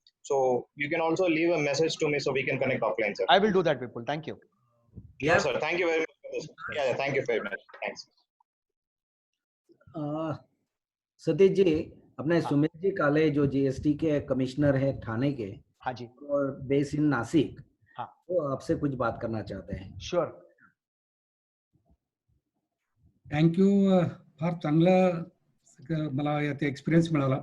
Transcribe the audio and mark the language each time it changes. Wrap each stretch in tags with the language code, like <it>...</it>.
<en>So you can also leave a message to me so we can connect offline, sir. I will do that, people. Thank you. Yes, sir. Thank you very much for this. Yeah, thank you very much. Thanks.</en> <hi>Satish ji, अपने सुमित जी काले जो GST के commissioner हैं थाने के, हाँ जी, और base in Nashik, हाँ, वो आपसे कुछ बात करना चाहते हैं.</hi> <en>Sure.</en> <mr>थँक यू फार चांगलं मला याचा एक्सपिरियन्स मिळाला.</mr>